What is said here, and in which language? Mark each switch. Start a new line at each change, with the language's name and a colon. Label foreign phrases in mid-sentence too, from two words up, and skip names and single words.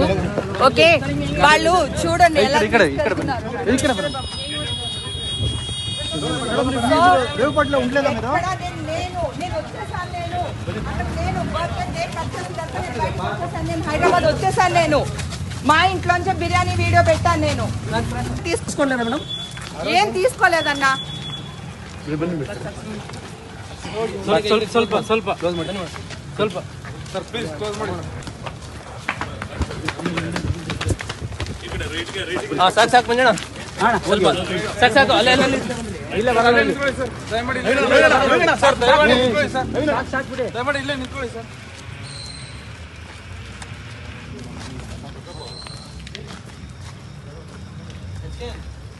Telugu: ఓకే, వాళ్ళు చూడండి ఎలా హైదరాబాద్ వచ్చేసాను. నేను మా ఇంట్లోంచి బిర్యానీ వీడియో పెట్టాను. నేను తీసుకోలేదా మేడం? ఏం తీసుకోలేదన్నా.
Kannada: ಸಾಕು ಸಾಕು ಮಂಜಣ್ಣ, ಸ್ವಲ್ಪ ಸಾಕು ಸಾಕು. ಅಲ್ಲೇ ಇಲ್ಲೇ ಬರಲ್ಲ ಸರ್, ದಯಮಾಡಿ ನಿಂತ್ಕೊಳ್ಳಿ ಸರ್, ದಯಮಾಡಿ ಇಲ್ಲೇ ನಿಂತ್ಕೊಳ್ಳಿ ಸರ್.